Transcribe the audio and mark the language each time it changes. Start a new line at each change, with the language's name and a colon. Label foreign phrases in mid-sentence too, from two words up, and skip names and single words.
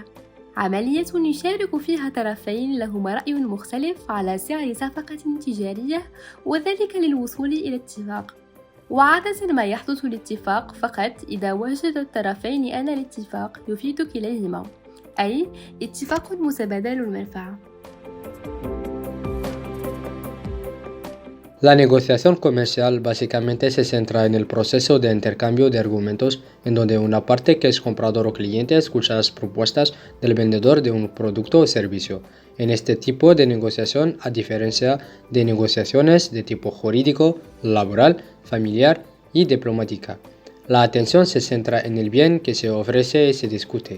Arabic: عملية يشارك فيها طرفين لهما رأي مختلف على سعر صفقة تجارية، وذلك للوصول إلى اتفاق. وعادة ما يحدث الاتفاق فقط إذا وجد الطرفين أن الاتفاق يفيد كليهما، أي اتفاق متبادل المنفعة.
Spanish: La negociación comercial básicamente se centra en el proceso de intercambio de argumentos en donde una parte que es comprador o cliente escucha las propuestas del vendedor de un producto o servicio. En este tipo de negociación, a diferencia de negociaciones de tipo jurídico, laboral, familiar y diplomática, la atención se centra en el bien que se ofrece y se discute.